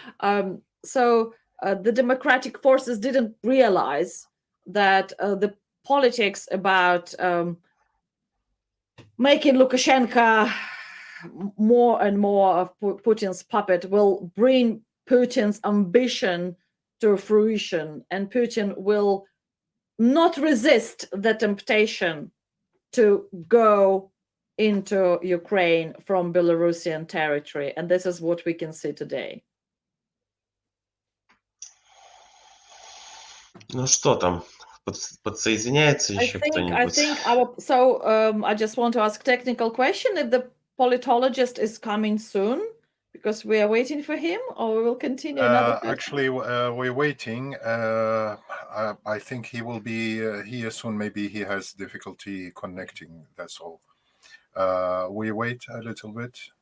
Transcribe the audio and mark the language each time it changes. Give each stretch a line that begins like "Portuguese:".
English: So the democratic forces didn't realize that the politics about making Lukashenko more and more of Putin's puppet will bring Putin's ambition to fruition, and Putin will not resist the temptation to go into Ukraine from Belarusian territory. And this is what we can see today.
Russian: Ну что там, подсоединяется еще кто-нибудь?
English: I just want to ask technical question if the politologist is coming soon, because we are waiting for him, or we will continue another question? Actually, we're waiting. I think he will be here soon. Maybe he has difficulty connecting, that's all. We wait a little bit.